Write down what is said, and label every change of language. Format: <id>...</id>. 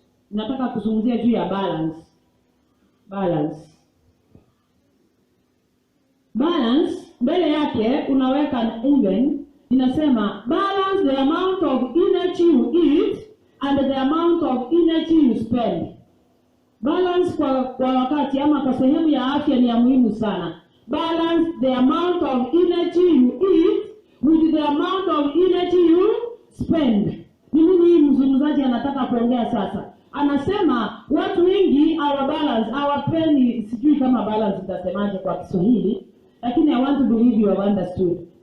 <sw>Nataka kuzungumzia juu ya balance. Balance mbele yake unaweka even, inasema</sw> <en>balance the amount of energy you eat and the amount of energy you spend.</en> <sw>Balance kwa wakati ama kwa sehemu ya afya ni ya muhimu sana.</sw> <en>Balance the amount of energy you eat with the amount of energy you spend.</en> <sw>Nini mzungumzaji anataka kuongea sasa? Anasema watu wengi hawapendi, sijui kama balance itasemaje kwa Kiswahili, lakini</sw> <en>I want to believe you have understood.</en>